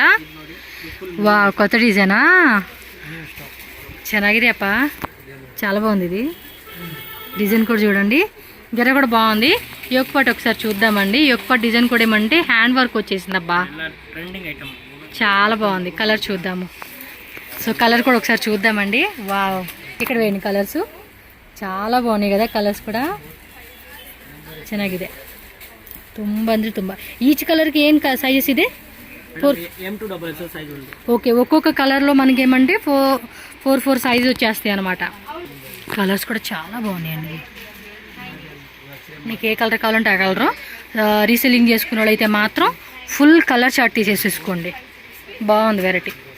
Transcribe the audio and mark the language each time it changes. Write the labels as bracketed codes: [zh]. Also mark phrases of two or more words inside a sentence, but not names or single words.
[te] వా కొత్త డిజైనా, ಚೆನ್ನಾಗಿದೆ అప్ప, చాలా బాగుంది ఇది డిజైన్ కూడా చూడండి. గెర కూడా బాగుంది. [en] yoke part [te] ఒకసారి చూద్దామండి. [en] yoke part [te] డిజైన్ కూడా ఏమంటే [en] hand work [te] వచ్చేసింది అబ్బా, చాలా బాగుంది. కలర్ చూద్దాము. సో కలర్ కూడా ఒకసారి చూద్దామండి. వావ్ ఇక్కడ వేయండి, కలర్స్ చాలా బాగున్నాయి కదా, కలర్స్ కూడా ಚೆನ್ನಾಗಿದೆ. [kn] ತುಂಬ ಅಂದರೆ ತುಂಬ. [te] ఈచ్ కలర్కి ఏం సైజెస్ ಇದೆ? 4 సైజ్ ఉంది. ఓకే, ఒక్కొక్క కలర్లో మనకి ఏమంటే 4 సైజ్ వచ్చేస్తాయి అనమాట. కలర్స్ కూడా చాలా బాగున్నాయండి. మీకు ఏ కలర్ కావాలంటే ఆ కలరు. రీసెల్లింగ్ చేసుకునే వాళ్ళు అయితే మాత్రం [en] full colour chart [te] తీసేసుకోండి, బాగుంది వెరైటీ.